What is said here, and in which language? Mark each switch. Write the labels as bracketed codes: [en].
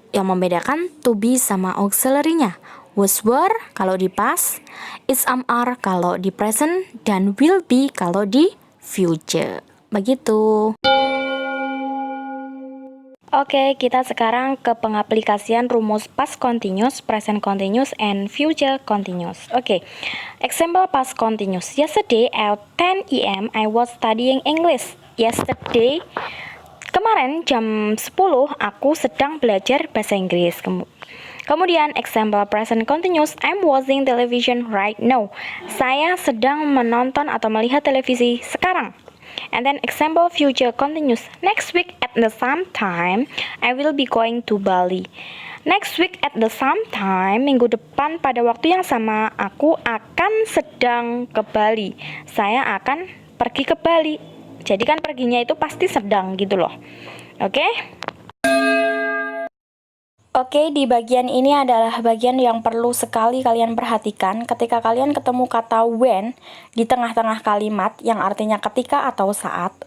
[id] Yang membedakan to be sama auxiliary-nya. Was were kalau di past, is are kalau di present, dan will be kalau di future. Begitu. Oke, kita sekarang ke pengaplikasian rumus past continuous, present continuous, and future continuous. Oke, example past continuous. [en] Yesterday at 10 a.m. I was studying English. [id] Yesterday, kemarin jam 10 aku sedang belajar bahasa Inggris. [en] Kemudian example present continuous, I'm watching television right now. [id] Saya sedang menonton atau melihat televisi sekarang. [en] And then example future continuous, next week at the same time I will be going to Bali. Next week at the same time, [id] minggu depan pada waktu yang sama aku akan sedang ke Bali. Saya akan pergi ke Bali. Jadi kan perginya itu pasti sedang gitu loh. Oke? Oke, di bagian ini adalah bagian yang perlu sekali kalian perhatikan ketika kalian ketemu kata when di tengah-tengah kalimat yang artinya ketika atau saat.